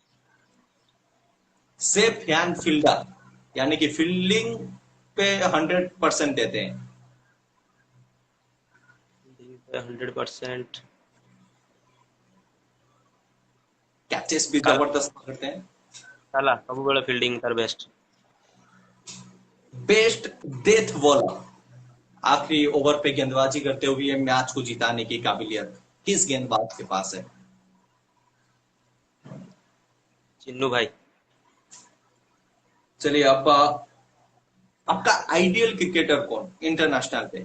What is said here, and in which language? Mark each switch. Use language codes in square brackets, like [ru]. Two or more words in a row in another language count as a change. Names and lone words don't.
[hi] सेफ हैंड फील्डर, यानी कि फील्डिंग पे 100% देते हैं। 100%। कैचेस भी काला। जबरदस्त पकड़ते हैं। [or] काला ସବୁବେଳେ ଫିଲ୍ଡିଂ ତାର ବେଷ୍ଟ। [hi] बेस्ट डेथ बॉलर, आखिरी ओवर पे गेंदबाजी करते हुए मैच को जिताने की काबिलियत किस गेंदबाज के पास है? चिन्नू भाई। चलिए, अब आपका आइडियल क्रिकेटर कौन इंटरनेशनल पे?